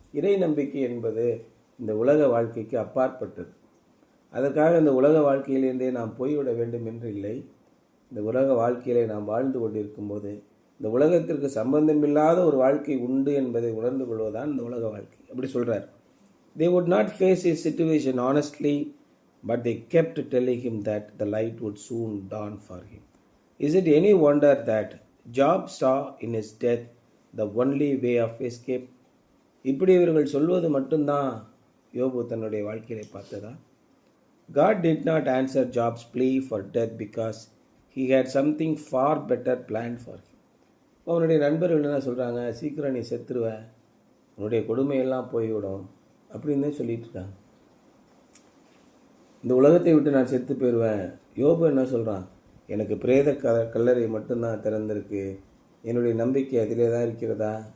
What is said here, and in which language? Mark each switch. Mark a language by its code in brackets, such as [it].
[ta] இறை நம்பிக்கை என்பது இந்த உலக வாழ்க்கைக்கு அப்பாற்பட்டது. அதற்காக இந்த உலக வாழ்க்கையிலிருந்தே நாம் போய்விட வேண்டும் என்று இல்லை. இந்த உலக வாழ்க்கையிலே நாம் வாழ்ந்து கொண்டிருக்கும் போது இந்த உலகத்திற்கு சம்பந்தமில்லாத ஒரு வாழ்க்கை உண்டு என்பதை உணர்ந்து கொள்வதுதான் இந்த உலக வாழ்க்கை. அப்படி சொல்கிறார். [en] They would not face his situation honestly, but they kept telling him that the light would soon dawn for him. Is it any wonder that Job saw in his death the only way of escape? [ta] இப்படி இவர்கள் சொல்வது மட்டும்தான் யோபு தன்னுடைய வாழ்க்கையை பார்த்ததா? [en] God did not answer Job's plea for death because he had something far better planned for him. [ta] அவனுடைய நண்பர்கள் என்ன சொல்கிறாங்க, சீக்கிரம் நீ செத்துருவ, உன்னுடைய கொடுமையெல்லாம் போய்விடும் அப்படின்னு சொல்லிட்டு இருக்காங்க. இந்த உலகத்தை விட்டு நான் செத்து போயிடுவேன். யோபு என்ன சொல்கிறான், எனக்கு பிரேத கல்லறை மட்டும்தான் திறந்திருக்கு, என்னுடைய நம்பிக்கை அதிலே தான் இருக்கிறதா?